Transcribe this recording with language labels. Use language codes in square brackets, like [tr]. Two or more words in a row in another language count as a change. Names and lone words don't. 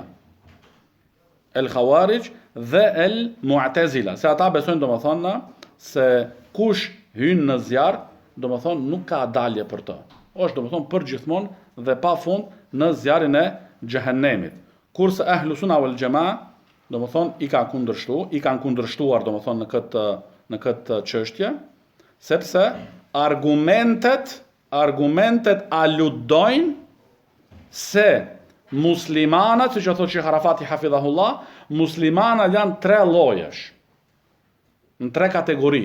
[sq] El Khawarij dhe el Mu'tazila, se ata besojnë domethënë se kush hyn në zjarr, domethënë nuk ka dalje për të. Është domethënë përgjithmonë dhe pafund në zjarrin e xhehenemit. Kurse [ar] أهل السنة والجماعة [sq] domethënë i kanë kundërshtuar domethënë në këtë çështje, sepse argumentet aludojnë se muslimanët, siç e thotë Sheikh Arafati hafidhahullah, muslimanët janë 3 llojesh, në 3 kategori.